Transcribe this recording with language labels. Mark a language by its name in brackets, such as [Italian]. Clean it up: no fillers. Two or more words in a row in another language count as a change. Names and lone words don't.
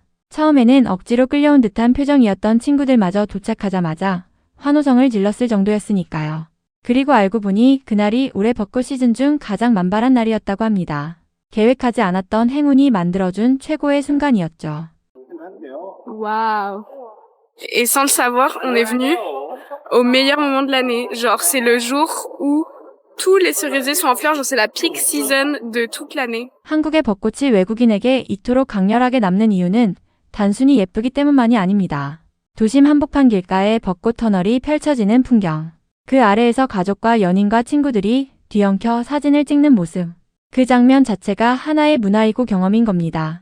[Korean] 처음에는 억지로 끌려온 듯한 표정이었던 친구들마저 도착하자마자 환호성을 질렀을 정도였으니까요. 그리고 알고 보니 그날이 올해 벚꽃 시즌 중 가장 만발한 날이었다고 합니다. 계획하지 않았던 행운이 만들어준 최고의 순간이었죠. [French] Waouh! Et sans le savoir, on est venu au meilleur moment de l'année. Genre, c'est le jour où tous les cerisiers sont en fleurs. Genre, c'est la [English] peak season [French] de toute l'année. [Korean] 한국의 벚꽃이 외국인에게 이토록 강렬하게 남는 이유는 단순히 예쁘기 때문만이 아닙니다. 도심 한복판 길가에 벚꽃 터널이 펼쳐지는 풍경. 그 아래에서 가족과 연인과 친구들이 뒤엉켜 사진을 찍는 모습. 그 장면 자체가 하나의 문화이고 경험인 겁니다.